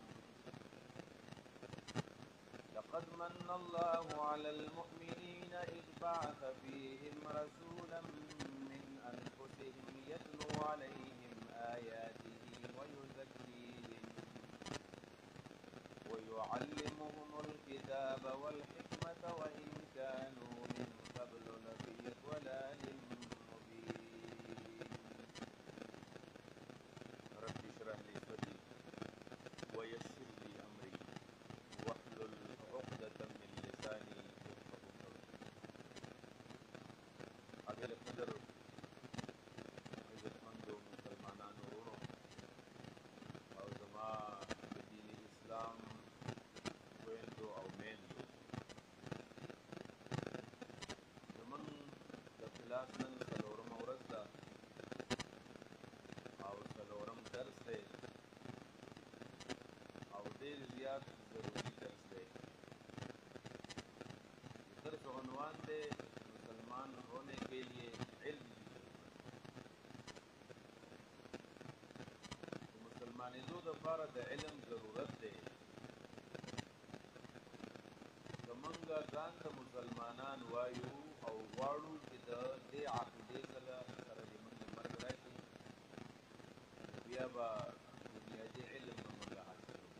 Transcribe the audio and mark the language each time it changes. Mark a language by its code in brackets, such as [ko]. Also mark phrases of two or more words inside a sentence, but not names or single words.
[ar] لقد من الله على المؤمنين إذ بعث فيهم رسولا من أنفسهم يتلو عليهم آياته ويزكيهم ويعلمهم الكتاب والحكمة وإن كانوا من قبل لفي ضلال مبين. رب اشرح لي صدري ويسر لي أمري واحلل عقدة من لساني يفقهوا قولي. [ps] قابل قدر عزتمندو مسلمانانو ورونو او زما دین اسلام ویندو او میندو زمن د کلاس نن څلورم ورځ ده او څلورم درس دی او ډېر زیات ضروري درس دی. [ur] درس عنوان دے مسلمان ہونے کے لیے علم کی ضرورت. [ps] مسلمانېدو دپاره د علم ضرورت دی. که موږ ځان ته مسلمانان وایو او غواړو چې د دې عقیدې سره د موږ مرګ راشي بیا به بنیادي علم به موږ حاصل کړو.